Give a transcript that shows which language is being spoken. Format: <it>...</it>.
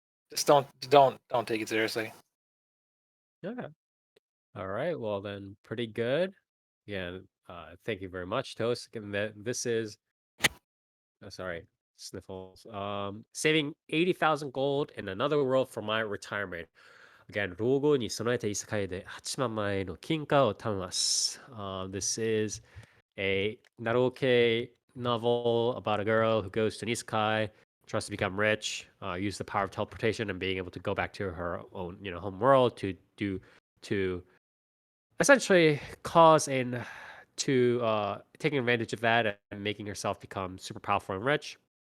<en>Just don't take it seriously. Okay. All right. Well, then, pretty good. Yeah. Thank you very much, Toast. Given that this is, sorry, sniffles. Saving 80,000 gold in another world for my retirement. Again,</en> <ja>老後に備えた異世界で8万枚の金貨を貯めます。</ja> <en>This is a Naruke novel about a girl who goes to an isekai, tries to become rich, use the power of teleportation and being able to go back to her own, home world to essentially cause to taking advantage of that and making herself become super powerful and rich.</en>